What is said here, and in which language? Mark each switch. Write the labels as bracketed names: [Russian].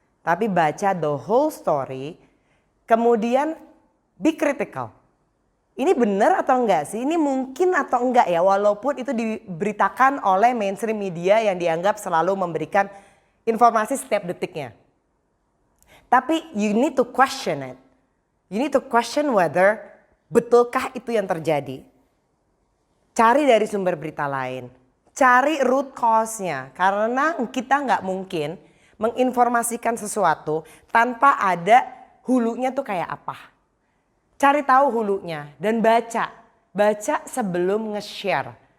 [Indonesian] Tapi baca [English] the whole story. [Indonesian] Kemudian [English] be critical. [Indonesian] Ini benar atau enggak sih? Ini mungkin atau enggak ya? Walaupun itu diberitakan oleh [English] mainstream media [Indonesian] yang dianggap selalu memberikan informasi setiap detiknya. Tapi [English] you need to question it. You need to question whether [Indonesian] betulkah itu yang terjadi. Cari dari sumber berita lain. Cari root cause-nya. Karena kita nggak mungkin menginformasikan sesuatu tanpa ada hulunya tuh kayak apa. Cari tahu hulunya dan baca. Baca sebelum nge-share.